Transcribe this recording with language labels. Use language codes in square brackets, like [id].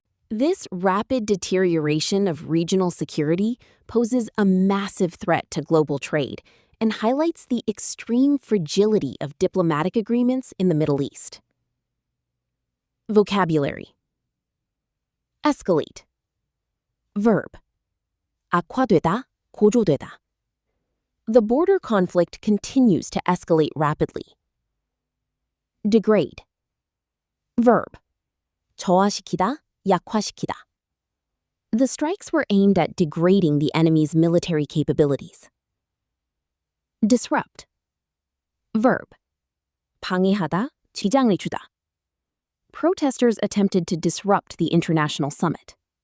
[en] This rapid deterioration of regional security poses a massive threat to global trade and highlights the extreme fragility of diplomatic agreements in the Middle East. Vocabulary. Escalate. Verb. [ko] 악화되다, 고조되다. [en] The border conflict continues to escalate rapidly. Degrade. Verb. [ko] 저하시키다, 약화시키다. [en] The strikes were aimed at degrading the enemy's military capabilities. Disrupt. Verb. [ko] 방해하다, 지장을 주다. [en] Protesters attempted to disrupt the international summit.